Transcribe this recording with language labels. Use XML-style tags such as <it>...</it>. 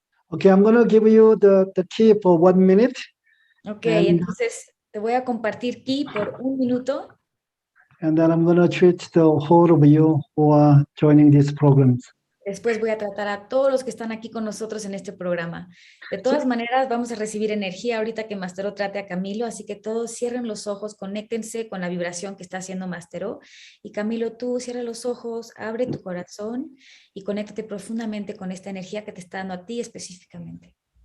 <en>Okay, I'm going to give you the key for 1 minute.</en> <es>Ok, entonces te voy a compartir key por 1 minuto.</es> <en>And then I'm going to treat the whole of you who are joining these programs.</en> <es>Después voy a tratar a todos los que están aquí con nosotros en este programa. De todas maneras, vamos a recibir energía ahorita que Mastero trate a Camilo, así que todos cierren los ojos, conéctense con la vibración que está haciendo Mastero. Y Camilo, tú cierra los ojos, abre tu corazón y conéctate profundamente con esta energía que te está dando a ti específicamente.</es>